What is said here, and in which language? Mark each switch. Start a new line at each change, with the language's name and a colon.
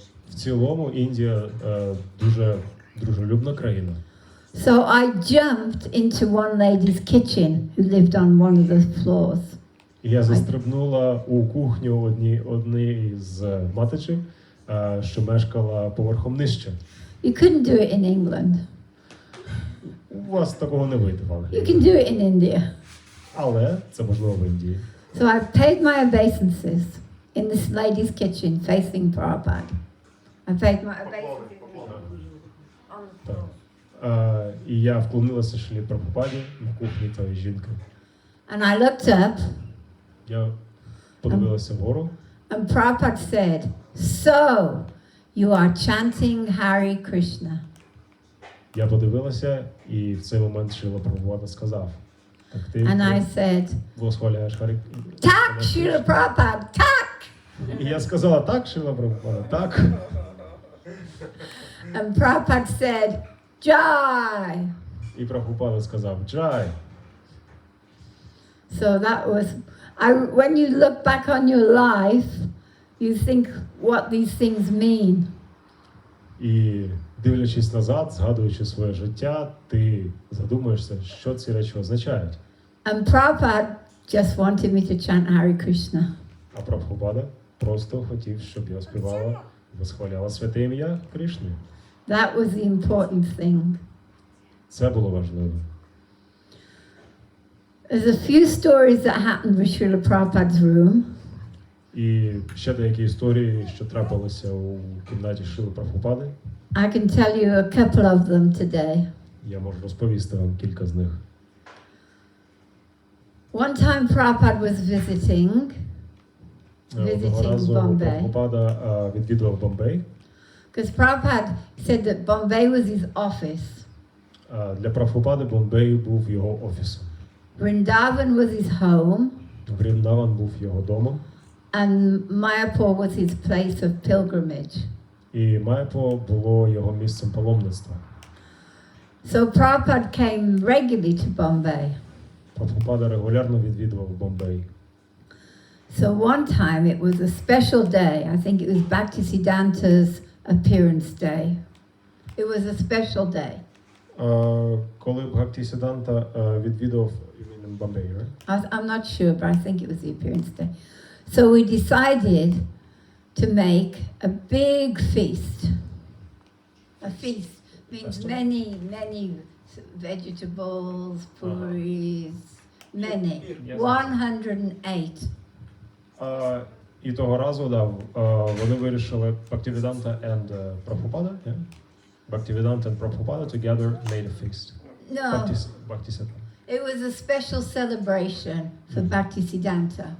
Ukrainian: В цілому Індія дуже дружелюбна країна.
English: So I jumped into one lady's kitchen who lived on one of the floors.
Ukrainian: І я застрибнула у кухню однієї з матичів, що мешкала поверхом нижче.
English: You couldn't do it in England.
Ukrainian: У вас такого не вийде, в Англії.
English: You can do it in India.
Ukrainian: Але це можливо в Індії.
English: So I paid my obeisances in this lady's kitchen facing Prabhupada. I paid my obeisances.
Ukrainian: Так. І я вклонилася Шрилі Прабгупаді на кухні тої жінки.
English: And I looked up,
Ukrainian: Я подивилася вгору.
English: and Prabhupada said, "So, you are chanting Hare Krishna."
Ukrainian: Я подивилася, і в цей момент Шрила Прабгупада сказав: "Так ти
English: And I said,
Ukrainian: восхваляєш Харі?" "Tak, Srila Prabhupada, tak!" І я сказала: "Так, Шрила Прабгупада, так."
English: And Prabhupada said, "Jai."
Ukrainian: І Прабгупада сказав: "Джай."
English: So that was, when you look back on your life, you think what these things mean.
Ukrainian: І дивлячись назад, згадуючи своє життя, ти задумаєшся, що ці речі означають.
English: And Prabhupada just wanted me to chant Hare Krishna.
Ukrainian: А Прабгупада просто хотів, щоб я співала, восхваляла святе ім'я Крішни.
English: That was the important thing.
Ukrainian: Це було важливо.
English: There's a few stories that happened with Srila Prabhupada's room.
Ukrainian: І ще деякі історії, що трапилися у кімнаті Шрили Прабгупади.
English: I can tell you a couple of them today.
Ukrainian: Я можу розповісти вам кілька з них.
English: One time Prabhupada was visiting
Ukrainian: Одного разу
English: Bombay.
Ukrainian: Прабгупада відвідував Бомбей.
English: Because Prabhupada said that Bombay was his office.
Ukrainian: Для Прабгупади Бомбей був його офісом.
English: Vrindavan was his home.
Ukrainian: Вріндаван був його домом.
English: And Mayapur was his place of pilgrimage.
Ukrainian: І Майапо було його місцем паломництва.
English: So Prabhupada came regularly to Bombay.
Ukrainian: Прабгупада регулярно відвідував Бомбей.
English: So one time it was a special day. I think it was Bhaktisiddhanta's appearance day. It was a special day.
Ukrainian: Коли Бхактисіданта відвідував Бомбей,
English: right? I'm not sure, but I think it was the appearance day. So we decided to make a big feast. A feast means many vegetables, puris, many. 108.
Ukrainian: І того разу, вони вирішили
English: Bhaktivedanta and Prabhupada, yeah? Bhaktivedanta and Prabhupada together made a feast. No, Bhaktisiddhanta. it was a special celebration for Bhaktisiddhanta.